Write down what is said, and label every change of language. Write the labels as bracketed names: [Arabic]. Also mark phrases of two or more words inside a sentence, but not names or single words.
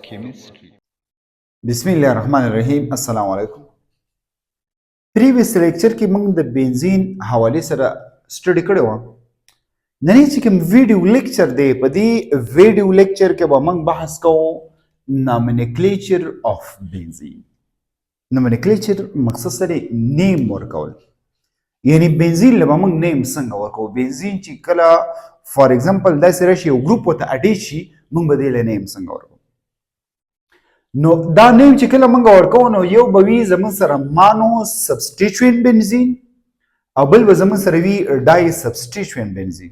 [English] chemistry. [Arabic] بسم الله الرحمن الرحيم السلام عليكم. [English] previous lecture [Pashto] کې موږ د بنزین حواله سره سټډي کړو. نن چې کوم [English] video lecture [Pashto] دی په دې [English] video lecture [Pashto] کې به موږ بحث کوو [English] nomenclature of benzene. [Pashto] nomenclature مقصد سره نیم ورکول. یعنی بنزین له موږ نیم څنګه ورکو؟ بنزین چې کله [English] for example [Pashto] دا سره شی یو ګروپ وته اډی شي موږ به دې له نیم څنګه ورکو؟ نو دا نیم چې کله موږ ورکو نو یو به وي زموږ سره [English] mono substituent [Pashto] بنزین او بل به زموږ سره وي [English] di substituent [Pashto] بنزین.